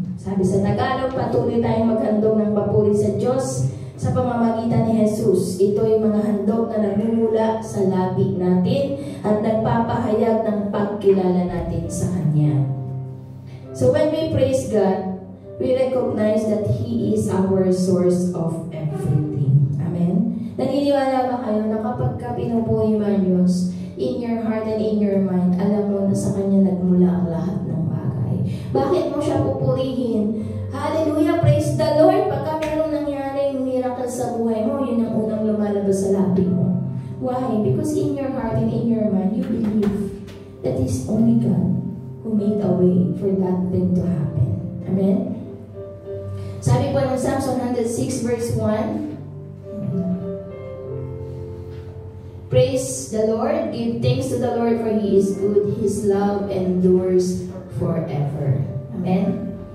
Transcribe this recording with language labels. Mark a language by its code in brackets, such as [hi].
[tl] Sabi sa Tagalog, patuloy tayong maghandog ng papuri sa Diyos sa pamamagitan ni Jesus. Ito ay mga handog na nagmumula sa labi natin at nagpapahayag ng pagkilala natin sa Kanya. [en] So when we praise God, we recognize that He is our source of everything. Amen? [tl] Naniniwala ba kayo na kapag ka pinupuri mo ang Diyos, [en] in your heart and in your mind, [tl] alam mo na sa Kanya nagmula ang lahat ng bagay. Bakit mo siya pupurihin? Hallelujah! [en] Praise the Lord! [tl] Pagka merong nangyaring miracle sa buhay mo, yun ang unang lumalabas sa labi mo. [en] Why? Because in your heart and in your mind, you believe that it's only God who made a way for that thing to happen. Amen? [tl] Sabi po ng [en] Psalms 106 verse 1, praise the Lord, give thanks to the Lord for He is good, His love endures forever. Amen?